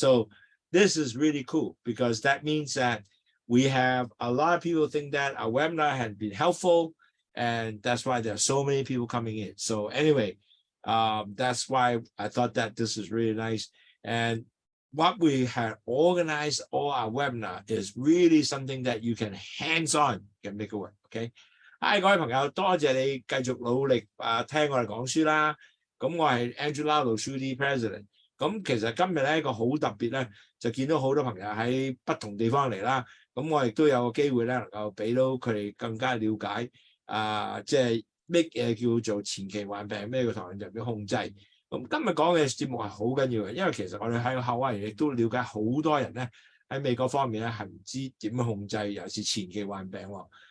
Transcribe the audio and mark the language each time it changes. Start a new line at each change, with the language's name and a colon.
English: So this is really cool because that means that we have a lot of people think that our webinar has been helpful, and that's why there are so many people coming in. So anyway, that's why I thought that this is really nice. And what we have organized all our webinar is really something that you can hands-on can make it work.
Cantonese: Okay， 各位朋友，多謝你繼續努力聽我哋講書啦。咁我係 Angela Low Shooty President。咁其實今日咧一個好特別咧，就見到好多朋友喺不同地方嚟啦。咁我亦都有個機會咧，能夠俾到佢哋更加了解即係乜嘢叫做前期患病，咩叫糖尿病控制。咁今日講嘅節目係好緊要嘅，因為其實我哋喺夏威夷亦都了解好多人咧喺美國方面咧係唔知點樣控制，尤其是前期患病喎。